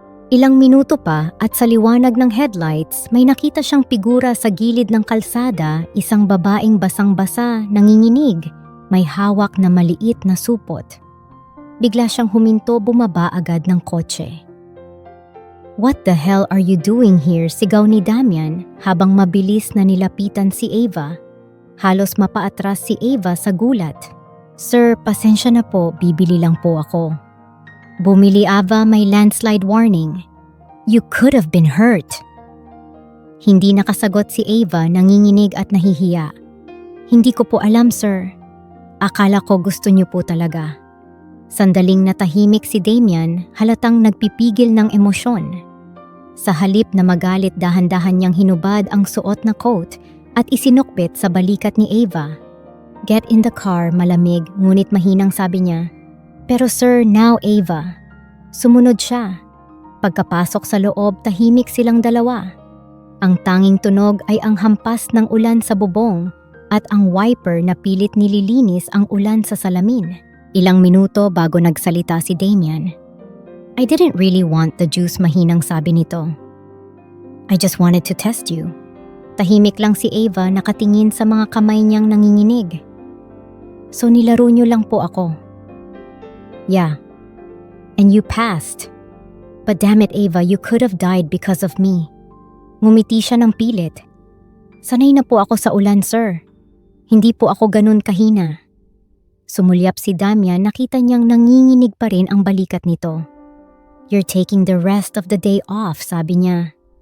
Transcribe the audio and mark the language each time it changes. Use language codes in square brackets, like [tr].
[tl] Ilang minuto pa at sa liwanag ng headlights, may nakita siyang figura sa gilid ng kalsada, isang babaeng basang-basa, nanginginig. May hawak na maliit na supot. Bigla siyang huminto, bumaba agad ng kotse. [en] What the hell are you doing here? [tl] Sigaw ni Damian habang mabilis na nilapitan si Ava. Halos mapaatras si Ava sa gulat. Sir, pasensya na po, bibili lang po ako. Bumili, Ava, may landslide warning. [en] You could have been hurt. [tl] Hindi nakasagot si Ava, nanginginig at nahihiya. Hindi ko po alam, sir. Akala ko gusto niyo po talaga. Sandaling natahimik si Damian, halatang nagpipigil ng emosyon. Sa halip na magalit, dahan-dahan niyang hinubad ang suot na coat at isinukbit sa balikat ni Ava. [en] Get in the car, [tl] malamig, ngunit mahinang sabi niya. Pero sir, now Ava. Sumunod siya. Pagkapasok sa loob, tahimik silang dalawa. Ang tanging tunog ay ang hampas ng ulan sa bubong at ang wiper na pilit nililinis ang ulan sa salamin. Ilang minuto bago nagsalita si Damian. [en] I didn't really want the juice, [tl] mahinang sabi nito. [en] I just wanted to test you. [tl] Tahimik lang si Ava, nakatingin sa mga kamay niyang nanginginig. So nilaro niyo lang po ako. [en] Yeah. And you passed. But damn it, Ava, you could have died because of me. [tl] Ngumiti siya ng pilit. Sanay na po ako sa ulan, sir. Hindi po ako ganun kahina. Sumulyap si Damian, nakita niyang nanginginig pa rin ang balikat nito. [en] You're taking the rest of the day off, [tl] sabi niya.